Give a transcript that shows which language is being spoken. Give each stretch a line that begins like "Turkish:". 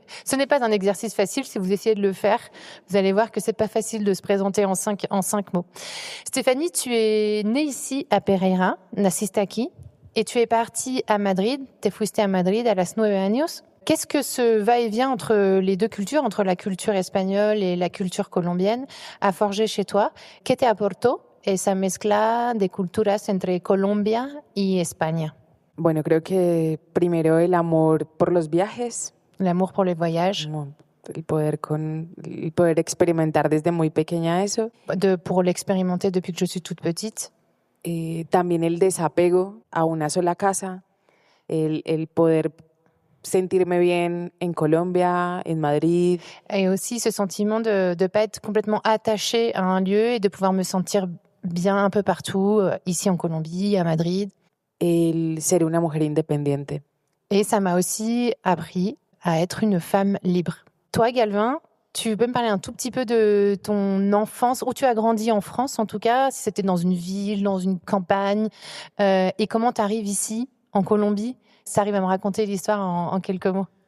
French: Ce n'est pas un exercice facile. Si vous essayez de le faire, vous allez voir que c'est pas facile de se présenter en 5 mots. Stéphanie, tu es née ici à Pereira,
Spanish: naciste aquí,
French: et tu es partie à Madrid.
Spanish: Te fuiste à Madrid a los 9 años.
French: Qu'est-ce que ce va-et-vient entre les deux cultures, entre la culture espagnole et la culture colombienne, a forgé chez toi?
Spanish: ¿Qué te aportó esa mezcla de culturas entre Colombia y España? Bueno, creo que primero el amor por los viajes,
French: L'amour pour les voyages,
Spanish: como el poder experimentar desde muy pequeña eso.
French: pour l'expérimenter depuis que je suis toute petite.
Spanish: También el desapego a una sola casa, el poder sentirme bien en Colombia, en Madrid.
French: Et aussi ce sentiment de ne pas être complètement attaché à un lieu et de pouvoir me sentir bien un peu partout, ici en Colombie, à Madrid.
Spanish: El ser una mujer independiente.
French: Et ça m'a aussi appris à être une femme libre. Toi, Galvin, tu peux me parler un tout petit peu de ton enfance, où tu as grandi en France en tout cas, si c'était dans une ville, dans une campagne, et comment tu arrives ici, en Colombie? Ça arrive à me raconter l'histoire en quelques mots.